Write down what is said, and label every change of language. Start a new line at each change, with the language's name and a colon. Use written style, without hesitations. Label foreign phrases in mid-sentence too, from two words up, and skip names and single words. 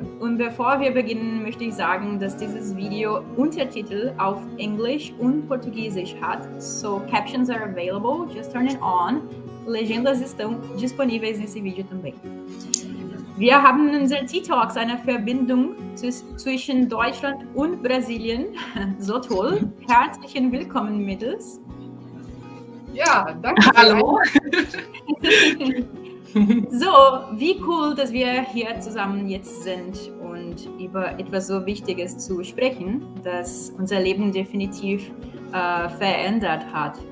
German: Und bevor wir beginnen, möchte ich sagen, dass dieses Video Untertitel auf Englisch und Portugiesisch hat.
English: So Captions are available, just turn it on.
Portuguese: Legendas estão disponíveis nesse Video também.
German: Wir haben in unseren Tea Talks eine Verbindung zwischen Deutschland und Brasilien. So toll. Herzlichen Willkommen, Mädels. Ja, danke. Hallo. So, wie cool, dass wir hier zusammen jetzt sind und über etwas so Wichtiges zu sprechen, das unser Leben definitiv verändert hat.